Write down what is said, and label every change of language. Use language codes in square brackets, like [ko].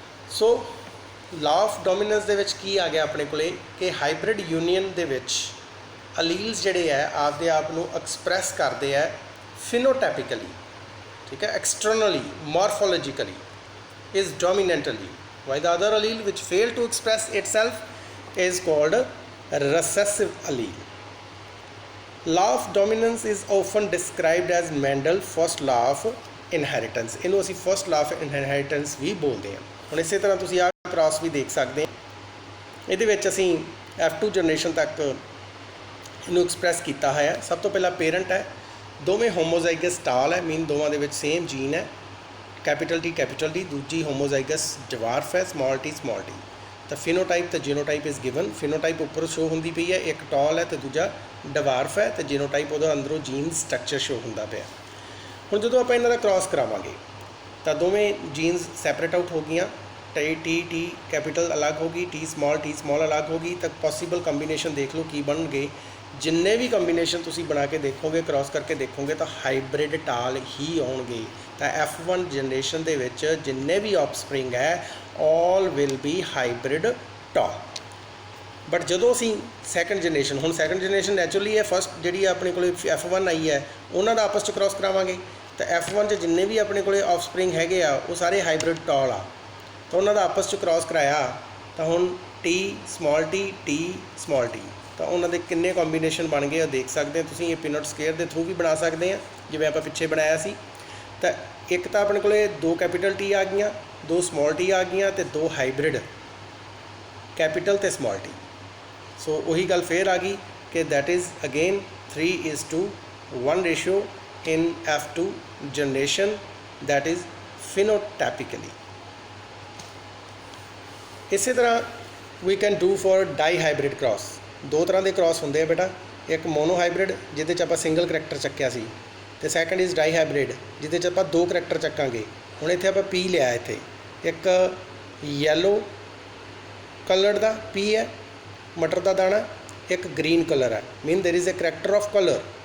[pa] So law of dominance ਦੇ ਵਿੱਚ ਕੀ ਆ ਗਿਆ ਆਪਣੇ ਕੋਲੇ ਕਿ ਹਾਈਬ੍ਰਿਡ ਯੂਨੀਅਨ ਦੇ ਵਿੱਚ ਅਲੀਲਸ ਜਿਹੜੇ ਹੈ ਆਪਦੇ ਆਪ ਨੂੰ ਐਕਸਪ੍ਰੈਸ ਕਰਦੇ ਹੈ ਫਿਨੋਟਾਈਪਿਕਲੀ, ਠੀਕ ਹੈ, externally ਮੋਰਫੋਲੋਜੀਕਲੀ [en] is dominant allele, while the other allele which fail to express itself is called recessive allele. Law of dominance is often described as Mendel's first law of inheritance. [pa] ਇਹਨੂੰ ਅਸੀਂ [en] first law of inheritance [pa] ਵੀ ਬੋਲਦੇ ਹਾਂ। ਹੁਣ ਇਸੇ ਤਰ੍ਹਾਂ ਤੁਸੀਂ ਆਹ cross ਵੀ ਦੇਖ ਸਕਦੇ ਹੋ, ਇਹਦੇ ਵਿੱਚ ਅਸੀਂ F2 ਜਨਰੇਸ਼ਨ ਤੱਕ ਇਹਨੂੰ ਐਕਸਪ੍ਰੈਸ ਕੀਤਾ ਹੋਇਆ। ਸਭ ਤੋਂ ਪਹਿਲਾਂ ਪੇਰੈਂਟ ਹੈ, ਦੋਵੇਂ ਹੋਮੋਜ਼ਾਈਗਸ ਟਾਲ ਹੈ, ਮੀਨ ਦੋਵਾਂ ਦੇ ਵਿੱਚ ਸੇਮ ਜੀਨ ਹੈ, ਕੈਪੀਟਲ T ਕੈਪੀਟਲ D। ਦੂਜੀ ਹੋਮੋਜ਼ਾਈਗਸ ਡਵਾਰਫ ਹੈ, ਸਮਾਲ t ਸਮਾਲ t। ਤਾਂ ਫਿਨੋਟਾਈਪ ਅਤੇ ਜੀਨੋਟਾਈਪ ਇਜ਼ ਗਿਵਨ। ਫਿਨੋਟਾਈਪ ਉੱਪਰ ਸ਼ੋ ਹੁੰਦੀ ਪਈ ਹੈ, ਇੱਕ ਟਾਲ ਹੈ ਅਤੇ ਦੂਜਾ ਡਵਾਰਫ ਹੈ, ਅਤੇ ਜੀਨੋਟਾਈਪ ਉਹਦਾ ਅੰਦਰੋਂ ਜੀਨ ਸਟਰਕਚਰ ਸ਼ੋ ਹੁੰਦਾ ਪਿਆ। ਹੁਣ ਜਦੋਂ ਆਪਾਂ ਇਹਨਾਂ ਦਾ ਕ੍ਰਾਸ ਕਰਾਵਾਂਗੇ ਤਾਂ ਦੋਵੇਂ ਜੀਨਸ ਸੈਪਰੇਟ ਆਊਟ ਹੋ ਗਈਆਂ, [hi] टी कैपिटल अलग होगी, टी स्मॉल अलग होगी। तो पॉसिबल कंबीनेशन देख लो की बनगे जिन्ने भी [pa] ਕੰਬੀਨੇਸ਼ਨ ਤੁਸੀਂ ਬਣਾ ਕੇ ਦੇਖੋਗੇ ਕ੍ਰਾਸ ਕਰਕੇ ਦੇਖੋਗੇ ਤਾਂ ਹਾਈਬ੍ਰਿਡ ਟਾਲ ਹੀ ਆਉਣਗੇ। ਤਾਂ F1 ਜਨਰੇਸ਼ਨ ਦੇ ਵਿੱਚ ਜਿੰਨੇ ਵੀ ਆਫਸਪ੍ਰਿੰਗ ਹੈ [en] All will be hybrid tall. [pa] But ਜਦੋਂ ਅਸੀਂ ਸੈਕੰਡ ਜਨਰੇਸ਼ਨ, ਹੁਣ ਸੈਕੰਡ ਜਨਰੇਸ਼ਨ ਨੈਚੁਰਲੀ ਹੈ ਫਸਟ ਜਿਹੜੀ ਆਪਣੇ ਕੋਲ F1 ਆਈ ਹੈ ਉਹਨਾਂ ਦਾ ਆਪਸ 'ਚ ਕ੍ਰਾਸ ਕਰਾਵਾਂਗੇ। ਤਾਂ F1 'ਚ ਜਿੰਨੇ ਵੀ ਆਪਣੇ ਕੋਲ ਆਫਸਪ੍ਰਿੰਗ ਹੈਗੇ ਆ ਉਹ ਸਾਰੇ ਹਾਈਬ੍ਰਿਡ ਟਾਲ ਆ। ਤਾਂ ਉਹਨਾਂ ਦਾ ਆਪਸ 'ਚ ਕ੍ਰਾਸ ਕਰਾਇਆ ਤਾਂ ਹੁਣ ਟੀ ਸਮਾਲ ਟੀ ਤਾਂ ਉਹਨਾਂ ਦੇ ਕਿੰਨੇ ਕੰਬੀਨੇਸ਼ਨ ਬਣ ਗਏ ਆ ਦੇਖ ਸਕਦੇ ਹੋ ਤੁਸੀਂ। ਇਹ ਪੀਨਟ ਸਕੇਅਰ ਦੇ ਥਰੂ ਵੀ ਬਣਾ ਸਕਦੇ ਆ ਜਿਵੇਂ ਆਪਾਂ ਪਿੱਛੇ ਬਣਾਇਆ ਸੀ। ਤਾਂ ਇੱਕ ਤਾਂ ਆਪਣੇ ਕੋਲ 2 ਕੈਪੀਟਲ ਟੀ ਆ ਗਈਆਂ, 2 ਸਮਾਲ ਟੀ ਆ ਗਈਆਂ ਅਤੇ 2 ਹਾਈਬ੍ਰਿਡ ਕੈਪੀਟਲ ਅਤੇ ਸਮਾਲ ਟੀ। ਸੋ ਉਹੀ ਗੱਲ ਫੇਰ ਆ ਗਈ ਕਿ [en] That is again 3:1 ratio in F2 generation, that is phenotypically। [pa] ਇਸੇ ਤਰ੍ਹਾਂ [en] we can do for dihybrid cross। [pa] ਦੋ ਤਰ੍ਹਾਂ ਦੇ ਕ੍ਰਾਸ ਹੁੰਦੇ ਆ ਬੇਟਾ, ਇੱਕ ਮੋਨੋ ਹਾਈਬ੍ਰਿਡ ਜਿਹਦੇ 'ਚ ਆਪਾਂ ਸਿੰਗਲ ਕਰੈਕਟਰ ਚੱਕਿਆ ਸੀ, ਅਤੇ ਸੈਕੰਡ ਇਜ਼ ਡਾਈਹਾਈਬ੍ਰਿਡ ਜਿਹਦੇ 'ਚ ਆਪਾਂ 2 ਕਰੈਕਟਰ ਚੱਕਾਂਗੇ। ਹੁਣ ਇੱਥੇ ਆਪਾਂ ਪੀ ਲਿਆ, ਇੱਥੇ ਇੱਕ ਯੈਲੋ ਕਲਰ ਦਾ ਪੀ ਹੈ ਮਟਰ ਦਾ ਦਾਣਾ, ਇੱਕ ਗ੍ਰੀਨ ਕਲਰ ਹੈ, [en] Mean there is a character of colour.